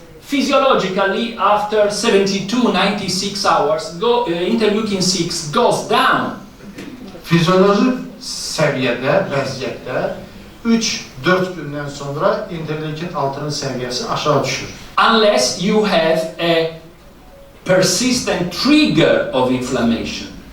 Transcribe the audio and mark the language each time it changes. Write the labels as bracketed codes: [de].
[en] Physiologically, after 72-96 hours, interleukin-6 goes down. [az] Fizyoloji səviyyədə, vəziyyətdə 3-4 gündən sonra interleukin 6-nın səviyyəsi aşağı düşür. [en] Unless you have a persistent trigger of inflammation.